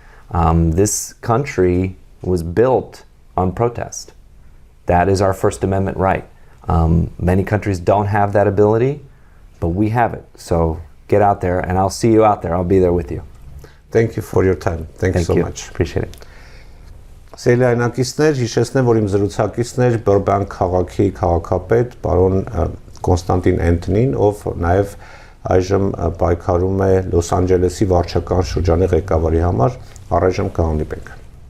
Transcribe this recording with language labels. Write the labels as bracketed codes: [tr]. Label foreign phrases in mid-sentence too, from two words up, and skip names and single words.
[en] This country was built on protest. That is our First Amendment right. Many countries don't have that ability, but we have it. So get out there, and I'll see you out there. I'll be there with you. Thank you for your time. Thank you so much. Appreciate it. [hy] Սիրելի այնակիցներ, հիշեցնեմ, որ իմ զրուցակիցն էր Բըրբանք քաղաքի քաղաքապետ պարոն Կոնստանտին Էնթոնին, ով նաև այժմ պայքարում է Լոս Անջելեսի վարչական շրջանի ղեկավարի համար, առայժմ կհանդիպենք։